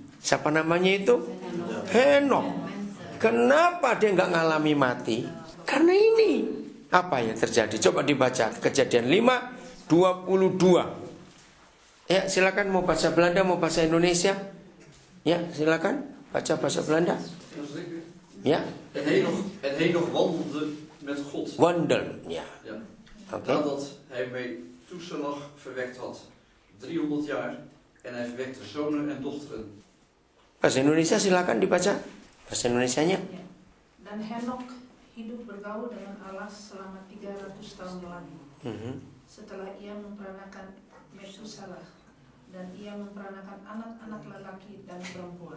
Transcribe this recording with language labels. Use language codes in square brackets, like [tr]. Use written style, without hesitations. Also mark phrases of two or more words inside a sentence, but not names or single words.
[id] Siapa namanya itu? Henok. Kenapa dia nggak ngalami mati? Karena ini. Apa yang terjadi? Coba dibaca Kejadian 5 22. Ya, silakan mau bahasa Belanda, mau bahasa Indonesia. Ya, silakan baca bahasa Belanda. [nl] Ja. En Henoch wandelde met God. Wandel, ja. Okay. Nadat hij Methuselah verwekt had, 300 jaar, en hij verwekte zonen en dochteren. [id] Bahasa Indonesia silakan dibaca. Bahasa Indonesianya. Dan Henok hidup bergaul dengan Allah selama 300 tahun lagi. Setelah ia memperanakan Methuselah, dan ia memperanakan anak-anak lelaki dan perempuan.